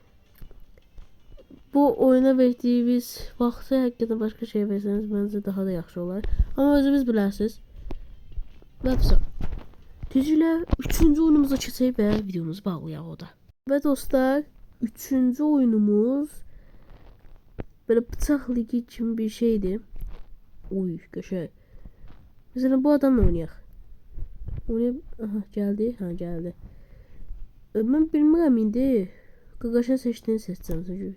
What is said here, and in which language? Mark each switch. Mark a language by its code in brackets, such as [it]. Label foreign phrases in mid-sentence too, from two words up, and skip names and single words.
[az] Bu oyuna verdiğimiz vaxtı həqiqətən başqa şey versəniz məncə daha da yaxşı olar. Amma özünüz bilərsiniz. Və tezliklə 3-cü oyunumuza keçək və videomuzu bağlayaq o da. Və dostlar, 3-cü oyunumuz böyle bıçaq ligi kimi bir şeydi. Oy, qəşəng. Mesela bu adamla oynayaq. [tr] Aha geldi. Ha geldi. [az] Ben bilmirəm indi. Qaqaşın seçtiğini seçsəm çünkü.